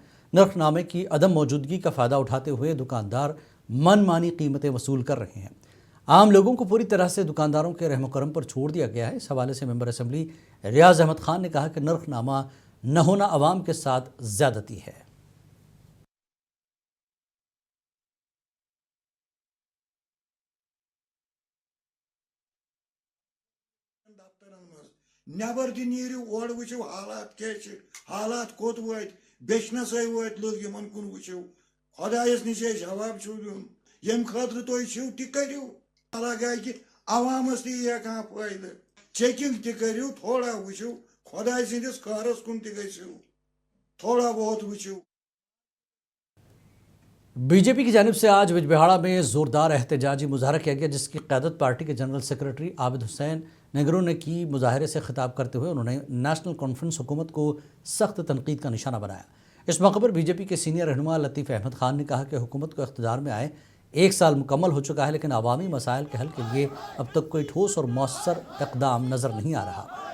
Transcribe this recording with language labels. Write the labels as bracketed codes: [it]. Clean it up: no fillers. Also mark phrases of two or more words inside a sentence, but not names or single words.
[ur] نرخ نامے کی عدم موجودگی کا فائدہ اٹھاتے ہوئے دکاندار من مانی قیمتیں وصول کر رہے ہیں. عام لوگوں کو پوری طرح سے دکانداروں کے رحم و کرم پر چھوڑ دیا گیا ہے. اس حوالے سے ممبر اسمبلی ریاض احمد خان نے کہا کہ نرخ نامہ نہ ہونا عوام کے ساتھ زیادتی ہے. [ks] نبر تہ نیرو اور وچھو حالات کیا حالات کوت وات بیچنس وات لوگ یمن کن وچھو خدایس نش جواب چھو دیون یم خاطر تھی چھو تہ کرو لگا کہ عوامس تہ یہ کھانا فائدہ چیکنگ تہ کرو تھوڑا وچھو خدای سندس کارس کن تہ گژھو [ur] تھوڑا بہت [ks] وچھو. [ur] بی جے پی کی جانب سے آج بجبہاڑا میں زوردار احتجاجی مظاہرہ کیا گیا جس کی قیادت پارٹی کے جنرل سیکرٹری عابد حسین نگرو نے کی. مظاہرے سے خطاب کرتے ہوئے انہوں نے نیشنل کانفرنس حکومت کو سخت تنقید کا نشانہ بنایا. اس موقع پر بی جے پی کے سینئر رہنما لطیف احمد خان نے کہا کہ حکومت کو اقتدار میں آئے 1 سال مکمل ہو چکا ہے لیکن عوامی مسائل کے حل کے لیے اب تک کوئی ٹھوس اور مؤثر اقدام نظر نہیں آ رہا.